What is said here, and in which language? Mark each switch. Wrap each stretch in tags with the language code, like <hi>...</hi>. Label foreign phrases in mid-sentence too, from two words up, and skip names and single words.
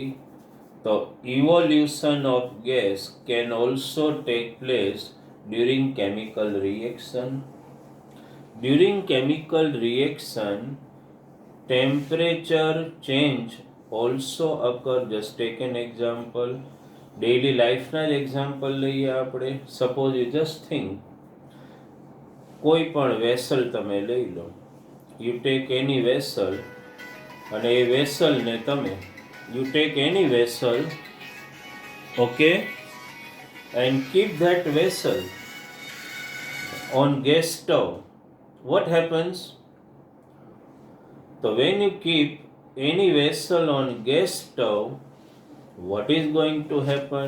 <en>The evolution of gas can also take place during chemical reaction. During chemical reaction, temperature change also occur. Just take an example. Daily life na example</en> <gu>લઈએ આપણે.</gu> <en>Suppose you just think,</en> <gu>કોઈ પણ વેસલ તમે લઈ લો.</gu> <en>You take any vessel</en> <gu>અને એ વેસલને તમે</gu> <en>you take any vessel, okay, and keep that vessel on gas stove. What happens? So when you keep any vessel on gas stove, what is going to happen?</en>